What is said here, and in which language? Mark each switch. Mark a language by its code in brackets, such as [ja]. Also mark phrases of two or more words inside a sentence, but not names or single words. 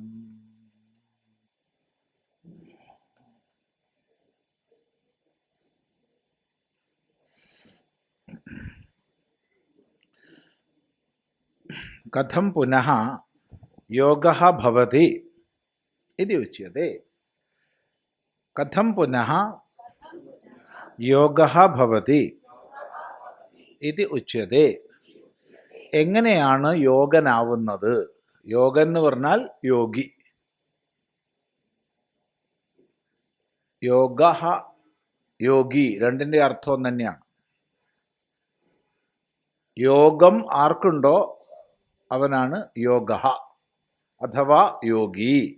[sa] कथं पुनः योगः भवति इति उच्यते। कथं पुनः योगः भवति इति उच्यते. [ml] എങ്ങനെയാണ് യോഗനാവുന്നത്? യോഗൻ എന്ന് പറഞ്ഞാൽ യോഗി. യോഗ യോഗി രണ്ടിൻ്റെ അർത്ഥം തന്നെയാണ്. യോഗം ആർക്കുണ്ടോ അവനാണ് യോഗ അഥവാ യോഗി.